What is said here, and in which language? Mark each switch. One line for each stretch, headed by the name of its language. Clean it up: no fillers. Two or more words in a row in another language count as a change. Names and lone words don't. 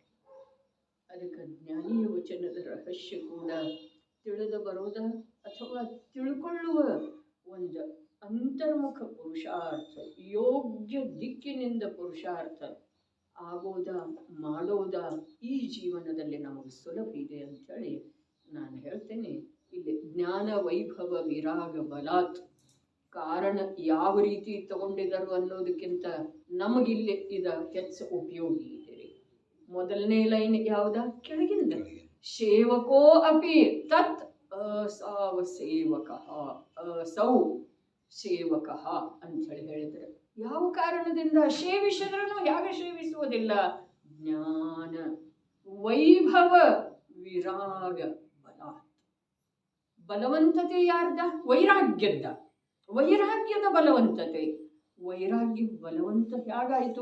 Kannada: ಅದಕ್ಕೆ ಜ್ಞಾನಿಯ ವಚನದ ರಹಸ್ಯ ಕೂಡ ತಿಳಿದು ಬರೋದ ಅಥವಾ ತಿಳ್ಕೊಳ್ಳುವ ಒಂದು ಅಂತರ್ಮುಖ ಪುರುಷಾರ್ಥ, ಯೋಗ್ಯ ದಿಕ್ಕಿನಿಂದ ಪುರುಷಾರ್ಥ ಆಗೋದ ಮಾಡೋದ ಈ ಜೀವನದಲ್ಲಿ ನಮಗೆ ಸುಲಭ ಇದೆ ಅಂಥೇಳಿ ನಾನು ಹೇಳ್ತೇನೆ. ಇಲ್ಲಿ
Sanskrit: ಜ್ಞಾನ ವೈಭವ ವಿರಾಗ ಬಲಾತ್
Kannada: ಕಾರಣ ಯಾವ ರೀತಿ ತಗೊಂಡಿದರು ಅನ್ನೋದಕ್ಕಿಂತ ನಮಗಿಲ್ಲಿ ಇದ ಹೆಚ್ಚು ಉಪಯೋಗಿ ಇದೆ ರೀ. ಮೊದಲನೇ ಲೈನ್ ಯಾವ್ದ? ಕೆಳಗಿಂದ
Sanskrit: ಸೇವಕೋ ಅಪಿ ತತ್ ಅಸಾವ ಸೇವಕ ಅಸೌ ಸೇವಕ
Kannada: ಅಂಥೇಳಿ ಹೇಳಿದ್ರೆ ಯಾವ ಕಾರಣದಿಂದ ಸೇವಿಸಿದ್ರೂ ಹೇಗೆ ಸೇವಿಸುವುದಿಲ್ಲ?
Sanskrit: ಜ್ಞಾನ ವೈಭವ ವಿರಾಗ ಬಲ.
Kannada: ಬಲವಂತತೆ ಯಾರ್ದ? ವೈರಾಗ್ಯದ. ವೈರಾಗ್ಯದ ಬಲವಂತತೆ. ವೈರಾಗ್ಯ ಬಲವಂತ ಹೇಗಾಯಿತು?